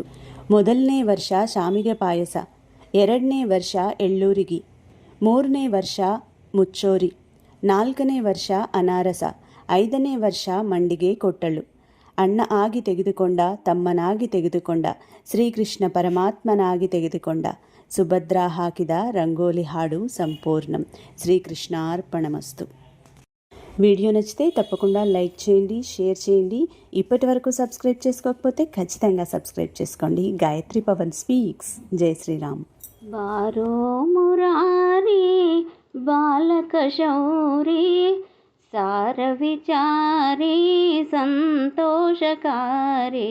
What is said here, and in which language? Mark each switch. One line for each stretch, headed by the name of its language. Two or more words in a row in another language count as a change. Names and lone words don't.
Kannada: 1ನೇ ವರ್ಷ ಶಾಮಿಗೆ ಪಾಯಸ, 2ನೇ ವರ್ಷ ಎಳ್ಳೂರಿಗಿ, 3ನೇ ವರ್ಷ ಮುಚ್ಚೋರಿ, 4ನೇ ವರ್ಷ ಅನಾರಸ, 5ನೇ ವರ್ಷ ಮಂಡಿಗೆ ಕೊಟ್ಟಳು. ಅಣ್ಣ ಆಗಿ ತೆಗೆದುಕೊಂಡ, ತಮ್ಮನಾಗಿ ತೆಗೆದುಕೊಂಡ, ಶ್ರೀಕೃಷ್ಣ ಪರಮಾತ್ಮನಾಗಿ ತೆಗೆದುಕೊಂಡ. ಸುಭದ್ರ ಹಾಕಿದ ರಂಗೋಲಿ ಹಾಡು సంపూర్ణం.
Telugu: శ్రీకృష్ణార్పణమస్తు. వీడియో నచ్చితే తప్పకుండా లైక్ చేయండి, షేర్ చేయండి. ఇప్పటి వరకు సబ్స్క్రైబ్ చేసుకోకపోతే ఖచ్చితంగా సబ్స్క్రైబ్ చేసుకోండి. గాయత్రి పవన్ స్పీక్స్. జై శ్రీరామ్.
Kannada: ಬಾರೋ ಮುರಾರಿ ಬಾಲಕ ಶೌರಿ ಸಾರ ವಿಚಾರಿ ಸಂತೋಷಕಾರಿ.